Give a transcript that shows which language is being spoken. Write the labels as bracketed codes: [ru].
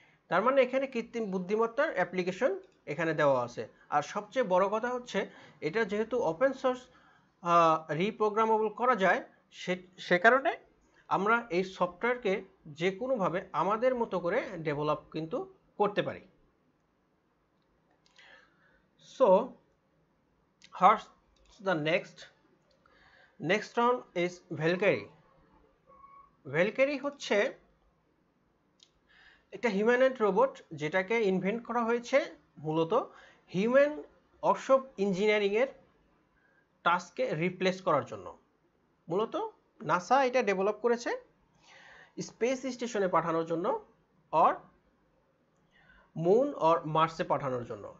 [bn] তার মানে এখানে কৃত্রিম বুদ্ধিমত্তার অ্যাপ্লিকেশন এখানে দেওয়া আছে। আর সবচেয়ে বড় কথা হচ্ছে এটা যেহেতু ওপেন সোর্স রিপ্রোগ্রামেবল করা যায়, সে কারণে আমরা এই সফটওয়্যারকে যে কোনোভাবে আমাদের মতো করে ডেভেলপ কিন্তু করতে পারি। [en] So what's the next one is Valkyrie. [bn] Valkyrie হচ্ছে একটা হিউম্যানয়েড রোবট, যেটাকে ইনভেন্ট করা হয়েছে মূলত হিউম্যান ওয়ার্কশপ ইঞ্জিনিয়ারিং এর টাস্ককে রিপ্লেস করার জন্য। মূলত নাসা এটা ডেভেলপ করেছে স্পেস স্টেশনে পাঠানোর জন্য, আর মুন আর মার্সে পাঠানোর জন্য।